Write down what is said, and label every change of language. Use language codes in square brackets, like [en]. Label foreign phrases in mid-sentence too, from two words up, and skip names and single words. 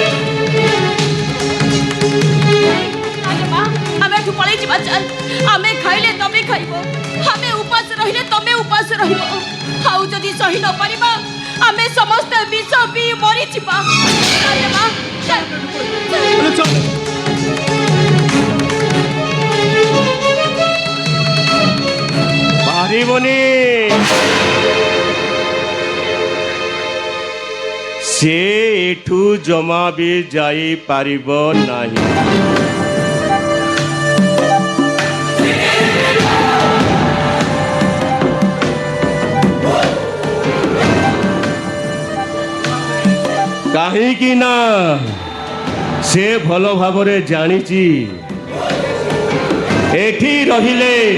[or] ଚାଲ ରେ ମା, ଆମେ ଏଠୁ ପଳେଇ ଯିବା। ଚାଲ, ଆମେ ଖାଇଲେ ତମେ ଖାଇବ, ଆମେ ଉପାସ ରହିଲେ ତମେ ଉପାସ ରହିବ। ଆଉ ଯଦି ସହି ନ ପାରିବା ଆମେ ସମସ୍ତେ ବିଷ ପିଇ ମରିଯିବା। ଚାଲ ରେ ମା, ଚାଲ। ଚାଲ। ପାରିବନି, ସେ ଏଠୁ ଜମା ବି ଯାଇ ପାରିବ ନାହିଁ। କାହିଁକି ନା ସେ ଭଲ ଭାବରେ ଜାଣିଛି ଏଠି ରହିଲେ